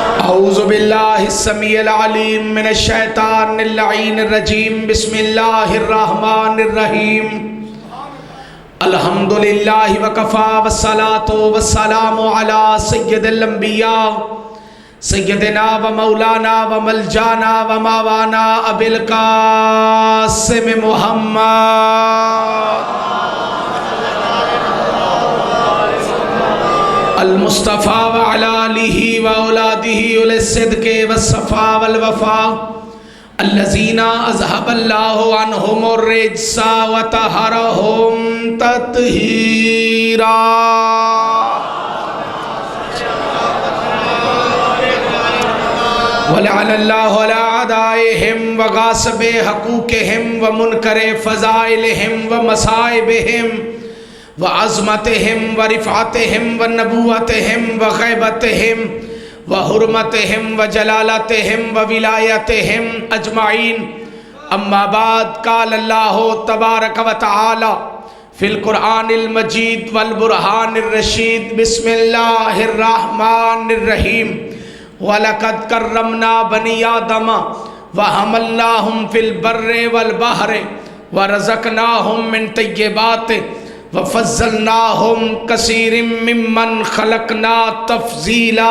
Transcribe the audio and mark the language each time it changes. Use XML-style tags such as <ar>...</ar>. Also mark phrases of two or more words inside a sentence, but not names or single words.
<ar>أعوذ بالله السميع العليم من الشيطان اللعين الرجيم بسم الله الرحمن الرحيم الحمد لله وكفى والصلاة والسلام على سيد الأنبياء سيدنا ومولانا وملجأنا ومأوانا أبي القاسم محمد المصطفى وعلى آله وأولاده أولي الصدق والصفا والوفا الذين أذهب الله عنهم الرجس وطهرهم تطهيرا. ولعنة الله على أعدائهم وغاصبي حقوقهم ومنكري فضائلهم ومصائبهم وعظمتهم ورفعتهم ونبوتهم وغيبتهم وحرمتهم وجلالتهم وولايتهم أجمعين. أما بعد قال الله تبارك وتعالى في القرآن المجيد والبرهان الرشيد بسم الله الرحمن الرحيم. ولقد كرمنا بني آدم وحملناهم في البر والبحر ورزقناهم من طيبات وفضلناهم كثير ممن خلقنا تفضيلا.</ar>